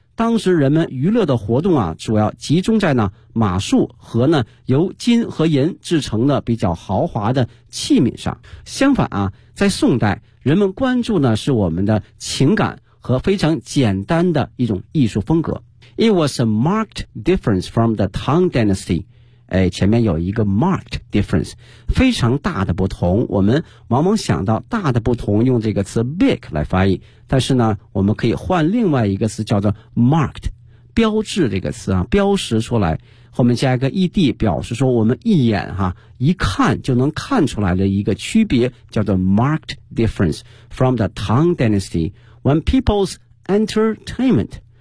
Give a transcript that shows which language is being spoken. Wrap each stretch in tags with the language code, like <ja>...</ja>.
<zh>当时人们娱乐的活动啊，主要集中在呢马术和呢由金和银制成的比较豪华的器皿上。相反啊，在宋代，人们关注呢是我们的情感和非常简单的一种艺术风格。</zh> <en>It was a marked difference from the Tang Dynasty.</en> <zh>哎，前面有一个 marked difference， 非常大的不同。我们往往想到大的不同，用这个词 big 来翻译。但是呢，我们可以换另外一个词，叫做 marked， 标志这个词啊，标识出来，后面加一个 ed， 表示说我们一眼哈、一看就能看出来的一个区别，叫做 marked difference from the Tang Dynasty when people's entertainment。</zh>